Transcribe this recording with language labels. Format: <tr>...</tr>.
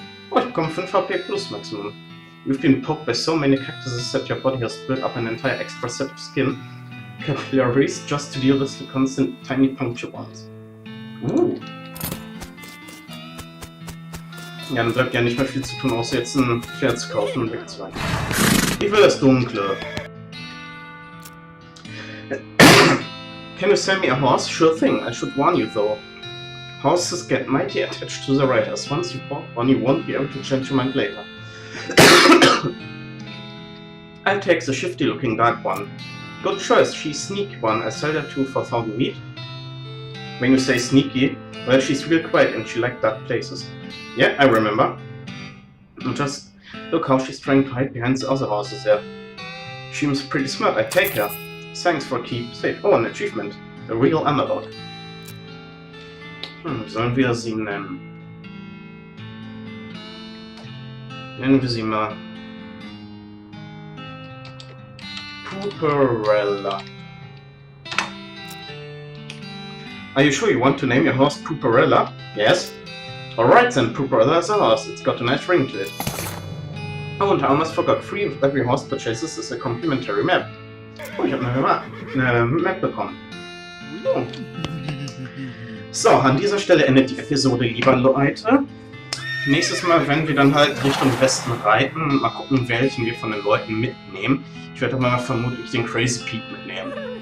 <de>Oh, ich bekomme 5 HP plus Maximum.</de> <en>You've been poked by so many cactuses that your body has built up an entire extra set of skin capillaries just to deal with the constant tiny puncture ones.</en> <de>Ja, dann bleibt ja nicht mehr viel zu tun, außer jetzt ein Pferd zu kaufen und wegzurennen. Ich will das Dunkle.</de> <en>Can you send me a horse? Sure thing. I should warn you though. Horses get mighty attached to the riders. Once you bought one, you won't be able to change your mind later. I'll take the shifty-looking dark one. Good choice. She's sneaky one. I sell her to for 1,000 meat. When you say sneaky, well, she's real quiet and she likes dark places. Yeah, I remember. Just look how she's trying to hide behind the other horses there. She seems pretty smart. I take her. Thanks for keep safe. Oh, an achievement. A real underdog.</en> <de>Sollen wir sie nennen? Nennen wir sie mal Pooperella.</de> <en>Are you sure you want to name your horse Pooperella? Yes. Alright then, Pooperella is a horse. It's got a nice ring to it. Oh, and I almost forgot. Free of every horse purchases is a complimentary map.</en> <de>Oh, ich habe eine Map bekommen.</de> <en>Oh.</en> <de>So, an dieser Stelle endet die Episode, lieber Leute. Nächstes Mal werden wir dann halt Richtung Westen reiten. Mal gucken, welchen wir von den Leuten mitnehmen. Ich werde aber vermutlich den Crazy Pete mitnehmen.</de>